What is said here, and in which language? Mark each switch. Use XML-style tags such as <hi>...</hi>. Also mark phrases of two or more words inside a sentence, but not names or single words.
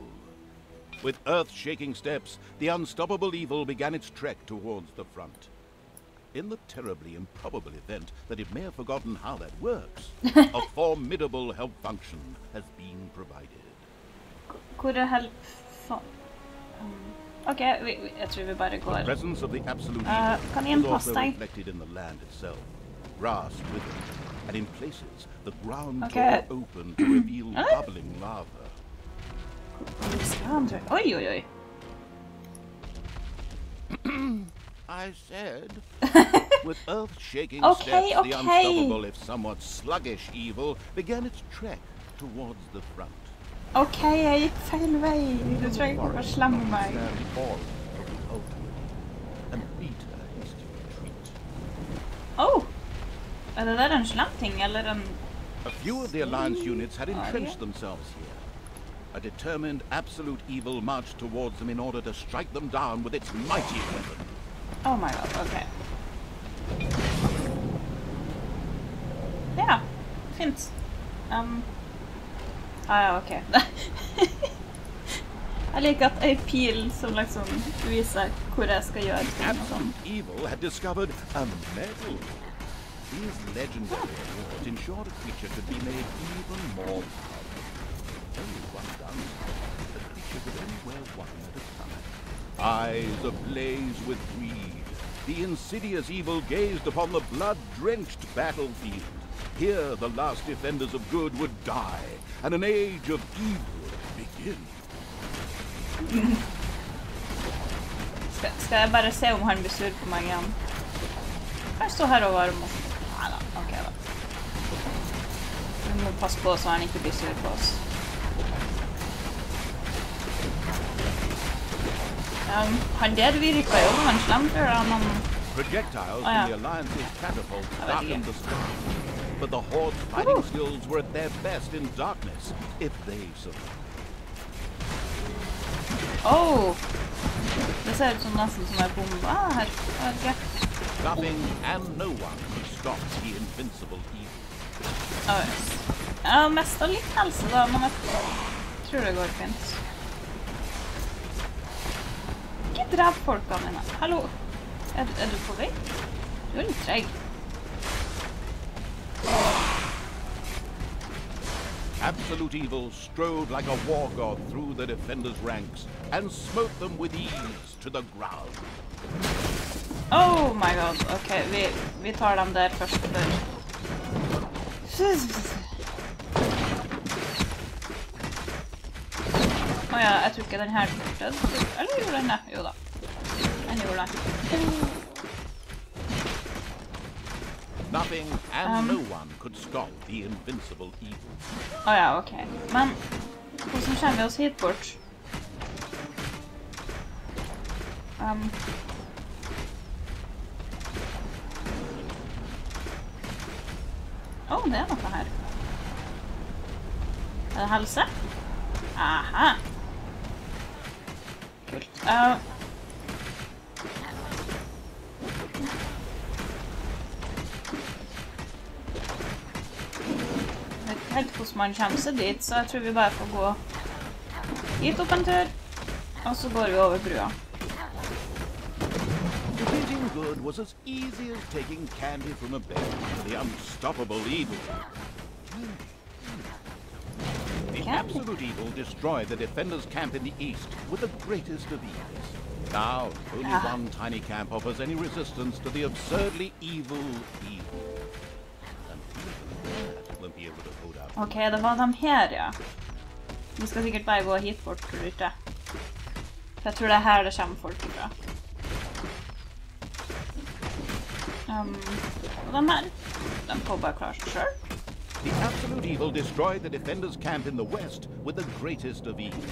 <en>With earth-shaking steps, the unstoppable evil began its trek towards the front. In the terribly improbable event that it may have forgotten how that works, a formidable help function has been provided.</en> <no>Hvor er help? Ok, jeg tror vi bare</no> <en>The</en> <no>går.</no> <en>presence of the absolute evil</en> <no>kan</no> <en>is</en> <no>en</no> <en>also</en> <no>passe deg?</no> <en>reflected in the land itself. Grass withered, and in places the ground Okay. tore open to reveal bubbling lava. Oi, oi, oi. I said, with earth-shaking Okay, steps, the okay. unstoppable, if somewhat sluggish evil began its trek towards the front.</en> <no>Ok, jeg gikk feil vei. Du trenger ikke å slemme meg.</no> <en>Stand all of the ultimate, and Peter is to retreat. Oh!</en> <no>Er det der en slem ting, eller en...</no> <en>A few of the Alliance units had yeah. entrenched themselves here. A determined absolute evil marched towards them in order to strike them down with its mighty weapon. Oh my god,</en> <no>ok. Ja, fint. Ja, ok. Jeg liker at ei pil som liksom viser hvor jeg skal gjøre ting og sånn.</no> <en>Evil had discovered a medal. These legendary awards ensured a creature could be made even more powerful. Only one done, the creature could only wear one at a time. Eyes ablaze with greed, the insidious evil gazed upon the blood-drenched battlefield. Here the last defenders of good would die, and an age of evil begin.</en> <no>Skal jeg bare se om han blir sur på meg igjen? Kan jeg stå her og varme oss? Neida, ok da. Vi må passe på så han ikke blir sur på oss. Han der virker jo han slemt, han...</no> <en>Projectiles from the Alliance's catapult darkened the sky, but the Horde's fighting skills were at their best in darkness, if they survived. Oh!</en> <no>Det ser ut som nesten som en bombe her.</no> <en>Nothing and no one could stop the invincible evil. Oh, yes.</en> <no>Jeg har mestet litt helse da, men jeg tror det går fint. Ikke drep folkene mine. Hallo? Er du på vei? Du er litt treg.</no> <en>Absolute evil strode like a war god through the defenders' ranks and smote them with ease to the ground. Oh my god,</en> <no>ok, vi tar dem der først før. Åja, jeg tror ikke den her død. Eller gjorde den det? Jo da. Den gjorde det.</no> <en>Nothing and no one could stop the invincible evil.</en> <no>Åja, ok. Men, hvordan kommer vi oss hit bort? Det er noe her. Er det helse? Aha! Kult. Jeg vet ikke helt hvordan man kommer seg dit, så jeg tror vi bare får gå hit opp en tur, og så går vi over brua.</no> <en>Defeating good was as easy as taking candy from a bear to the unstoppable evil. The absolute evil destroyed the defenders' camp in the east with the greatest of ease. Now, only one tiny camp offers any resistance to the absurdly evil evil. And even that won't be able to hold out.</en> <no>Ok, det var dem her, ja. Vi skal sikkert bare gå hit bort, tror du ikke? For jeg tror det er her det kommer folk ifra. Og den her, den får bare klare seg selv.</no> <en>The absolute evil destroyed the defenders' camp in the west with the greatest of ease.</en>